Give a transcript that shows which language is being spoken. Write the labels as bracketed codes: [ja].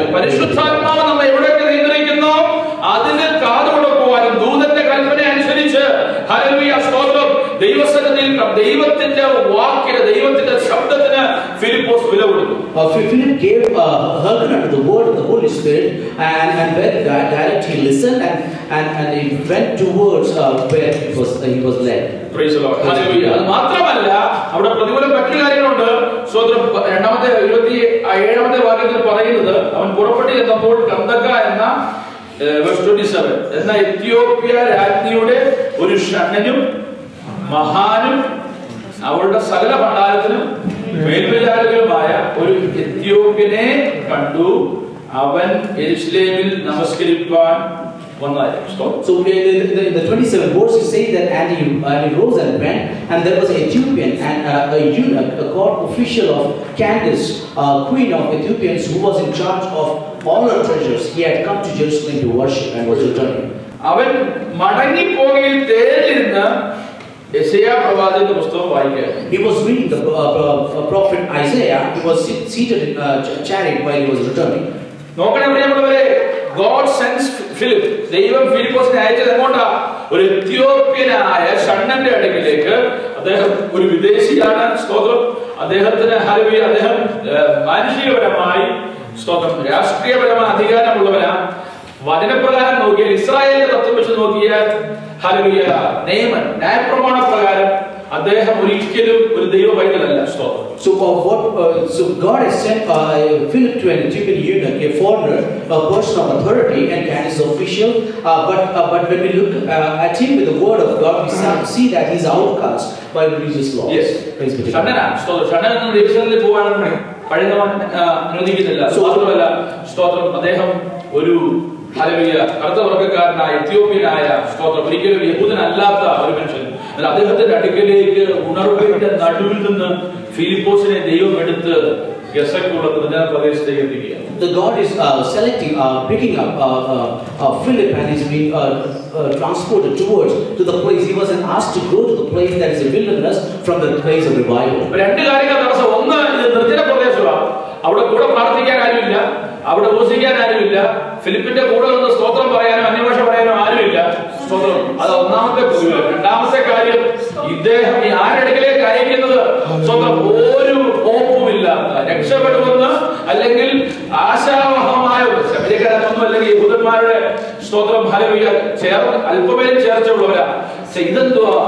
[ml] പരിശുദ്ധാത്മാവ് നമ്മെ എവിടെയൊക്കെ നിയന്ത്രിക്കുന്നു അതിന് കാതുകൊടുക്കുവാനും ദൂതന്റെ കൽപ്പന അനുസരിച്ച് ഹല്ലേലൂയ സ്തോത്രം ദൈവസന്നിധിയിൽ ദൈവത്തിന്റെ വാക്കിന്, ദൈവത്തിന്റെ ശബ്ദത്തിന് ഫിലിപ്പോസ് വില കൊടുത്തു. [en] Philip gave hearken unto the word of the Holy Spirit, and when directly he listened and he went towards where he was led. Praise the Lord. Hallelujah. [ml] അത് മാത്രമല്ല അവിടെ പ്രതികൂലം മറ്റു കാര്യങ്ങളുണ്ട്. സ്തോത്രം 27-ാമത്തെ വാക്യത്തിൽ പറയുന്നത് അവൻ പുറപ്പെട്ടു ചെന്നപ്പോൾ കന്ദക്ക എന്ന verse 27 എന്ന എത്യോപ്യ രാജ്ഞിയുടെ ഒരു ഷണ്ഡനും മഹാനും അവളുടെ സകല ഭണ്ഡാരത്തിനും മേൽവിചാരകരുമായ ഒരു എത്യോപ്യനെ കണ്ടു. അവൻ യെരൂശലേമിൽ നമസ്കരിപ്പാൻ വന്നതായിരുന്നു. [en] So in the 27th verse it says that and he rose and went, and there was an Ethiopian and a eunuch, a court official of Candace, queen of Ethiopians, who was in charge of all her treasures. He had come to Jerusalem to worship and was returning. [ml] അവൻ മടങ്ങിപ്പോകയിൽ തേരിലിരുന്ന് യെശയ്യാ പ്രവാചകന്റെ പുസ്തകം വായിക്കുകയായിരുന്നു. [en] He was reading the prophet Isaiah. He was seated in a chariot while he was returning. [ml] നോക്കണേ പ്രിയമുള്ളവരെ, [en] God sends Philip. [ml] ദൈവം ഫിലിപ്പോസിനെ അയച്ചത് എങ്ങോട്ടാ? ഒരു എത്യോപ്യനായ ഷണ്ണന്റെ അടുക്കിലേക്ക്. അദ്ദേഹം ഒരു വിദേശിയാണ്. സ്തോത്രം. അദ്ദേഹത്തിന് ഹല്ലേലൂയ, അദ്ദേഹം മാനുഷികപരമായി സ്തോത്രം രാഷ്ട്രീയപരമായ അധികാരമുള്ളവനാണ്. വചനപ്രകാരം നോക്കിയാൽ, ഇസ്രായേലിന്റെ തത്വം വെച്ച് നോക്കിയാൽ ഹല്ലേലൂയ, ന്യായപ്രമാണ പ്രകാരം അദ്ദേഹം ഒരിക്കലും ഒരു ദൈവ പൈതലല്ല. സ്തോത്രം. [en] So God has sent Philip to an Ethiopian eunuch, a foreigner, a person of authority, and Candace official. But when we look at him with the word of God, we see that he's outcast by religious laws. Yes. [ml] ഷണ്ണൻ യെരൂശലേമിൽ പോകാനാണ് പഴയവൻ അനുവദിക്കുന്നില്ല. മാത്രമല്ല, സ്തോത്രം, അദ്ദേഹം ഒരു hallelujah കറുത്ത വർഗ്ഗക്കാരനായ എത്യോപ്യനായ സ്തോത്രം, ഒരിക്കലും യഹൂദനല്ലാത്ത ഒരു മനുഷ്യൻ. അദ്ദേഹത്തിന്റെ അടുക്കലേക്ക് ഉണർവിന്റെ നടുവിൽ നിന്ന് ഫിലിപ്പോസിനെ ദൈവം എടുത്ത് ഗസക്കുള്ള നിർജ്ജന പ്രദേശത്തേക്ക് എത്തിക്കുക. [en] The God is picking up Philip, and he's being transported to the place. He wasn't asked to go to the place that is a wilderness from the place of revival. [ml] രണ്ട് കാര്യങ്ങൾ തടസ്സം. ഒന്ന്, ഇത് നിർജ്ജന പ്രദേശമാണ്. അവിടെ കൂടെ പ്രാർത്ഥിക്കാൻ ആരുമില്ല, അവിടെ ഉപസിക്കാൻ ആരുമില്ല, ഫിലിപ്പിന്റെ കൂടെ നിന്ന് സ്തോത്രം പറയാനോ അന്യഭാഷ പറയാനോ ആരുമില്ല. സ്തോത്രം. അത് ഒന്നാമത്തെ പൊതുവെ. രണ്ടാമത്തെ കാര്യം, ഇദ്ദേഹം ഈ ആരടുക്കലേക്ക് അയക്കുന്നത് സ്വന്തം ഒരു ഹോപ്പുമില്ല, രക്ഷപ്പെടുമെന്ന് അല്ലെങ്കിൽ ആശാവഹമായ ശബരികരൊന്നും അല്ലെങ്കിൽ യഹൂദന്മാരുടെ സ്തോത്രം ഹല്ലേലൂയ അല്പമേലും ചേർച്ചയുള്ളവരാ. ഇതെന്തുവാ?